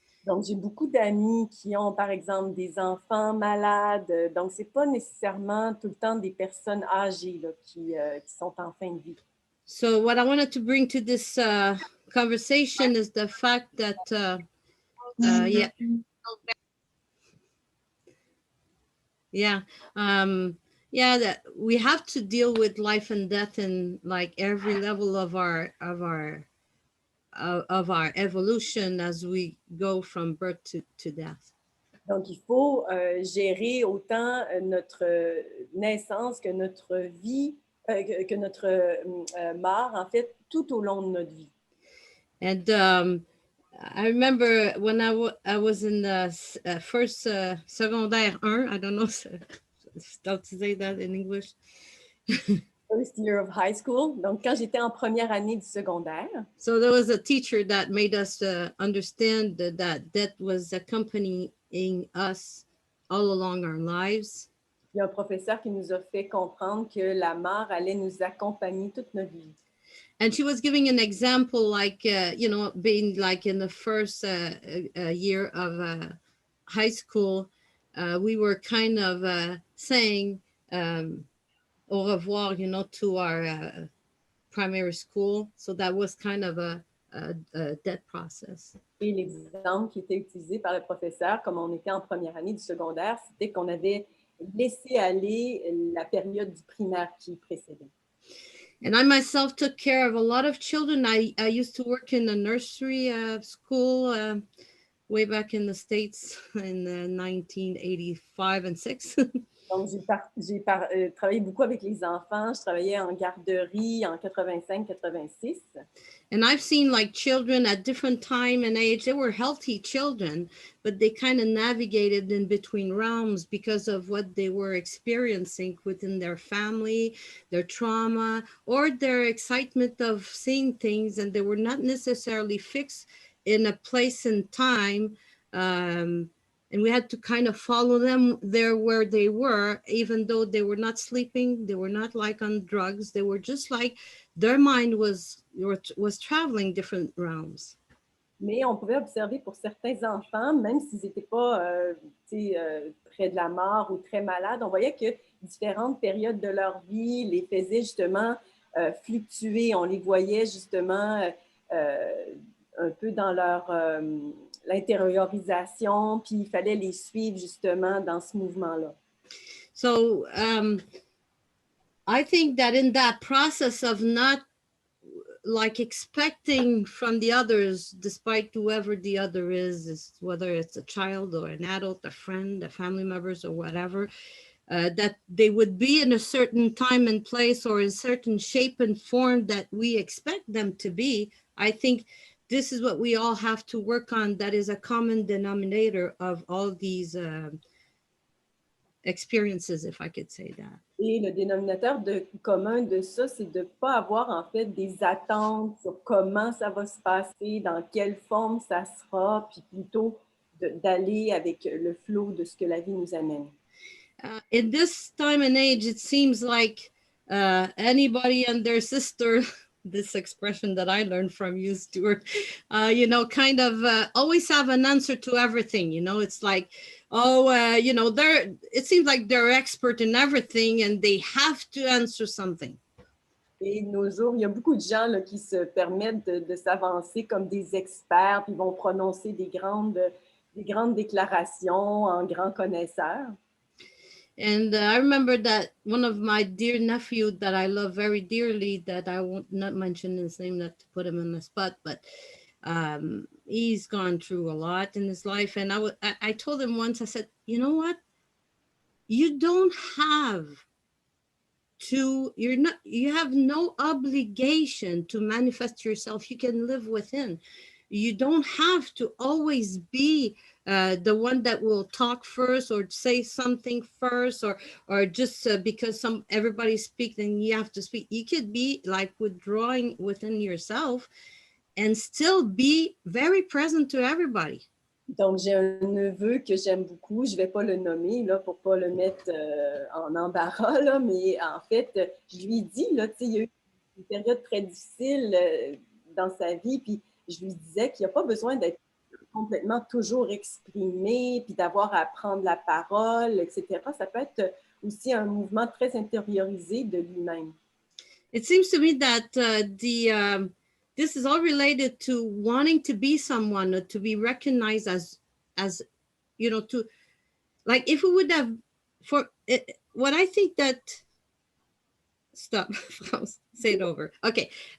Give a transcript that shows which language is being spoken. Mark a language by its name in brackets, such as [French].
[French] Donc, j'ai beaucoup d'amis qui ont, par exemple, des enfants malades. Donc, ce n'est pas nécessairement tout le temps des personnes âgées là, qui sont en fin de vie. [English] So what I wanted to bring to this conversation is the fact that, that we have to deal with life and death in like every level of our evolution as we go from birth to death. [French] Donc, il faut gérer autant notre naissance que notre vie, que notre mort, en fait, tout au long de notre vie. [English] And I remember when I was in the first secondaire 1, I don't know how to say that in English. First year of high school. [French] Donc, quand j'étais en première année du secondaire. [English] So there was a teacher that made us understand that death was accompanying us all along our lives. [French] Il y a un professeur qui nous a fait comprendre que la mort allait nous accompagner toute notre vie. [English] And she was giving an example like, being like in the first year of high school, we were kind of saying, [French] au revoir, [English] to our primary school. So that was kind of a death process. [French] Et l'exemple qui était utilisé par le professeur, comme on était en première année du secondaire, c'était qu'on avait laissé aller la période du primaire qui précédait. [English] And I myself took care of a lot of children. I used to work in a nursery school way back in the States in 1985 and 6. [French] Donc, j'ai travaillé beaucoup avec les enfants. Je travaillais en garderie en 85-86. [English] And I've seen like children at different time and age. They were healthy children, but they kind of navigated in between realms because of what they were experiencing within their family, their trauma, or their excitement of seeing things. And they were not necessarily fixed in a place and time. And we had to kind of follow them there where they were, even though they were not sleeping, they were not like on drugs. They were just like, their mind was traveling different realms. [French] Mais on pouvait observer pour certains enfants, même s'ils n'étaient pas près de la mort ou très malades, on voyait que différentes périodes de leur vie les faisaient justement fluctuer. On les voyait justement un peu dans leur... l'intériorisation, puis il fallait les suivre justement dans ce mouvement-là. [English] So I think that in that process of not like expecting from the others, despite whoever the other is whether it's a child or an adult, a friend, a family members or whatever, that they would be in a certain time and place or in certain shape and form that we expect them to be. I think this is what we all have to work on. That is a common denominator of all these experiences, if I could say that. [French] Et le dénominateur commun de ça, c'est de ne pas avoir en fait des attentes sur comment ça va se passer, dans quelle forme ça sera, puis plutôt d'aller avec le flot de ce que la vie nous amène. [English] In this time and age, it seems like anybody and their sister, this expression that I learned from you, Stuart, you know, kind of always have an answer to everything. You know, it's like, oh, you know, it seems like they're expert in everything and they have to answer something. [French] Et de nos jours, il y a beaucoup de gens là, qui se permettent de s'avancer comme des experts, puis vont prononcer des grandes déclarations en grands connaisseurs. [English] And I remember that one of my dear nephew that I love very dearly, that I won't not mention his name, not to put him on the spot, but he's gone through a lot in his life. And I told him once, I said, you know what? You don't have to, you have no obligation to manifest yourself. You can live within. You don't have to always be the one that will talk first or say something first, or just because everybody speaks, then you have to speak. You could be like withdrawing within yourself and still be very present to everybody. [French] Donc, j'ai un neveu que j'aime beaucoup. Je ne vais pas le nommer là, pour ne pas le mettre en embarras, là, mais en fait, je lui dis, là, il y a eu une période très difficile dans sa vie, puis je lui disais qu'il n'y a pas besoin d'être complètement toujours exprimé, puis d'avoir à prendre la parole, etc. Ça peut être aussi un mouvement très intériorisé de lui-même. [English] It seems to me that this is all related to wanting to be someone, or to be recognized as, you know, to, like, if we would have, what I think that, stop, say it over. Okay.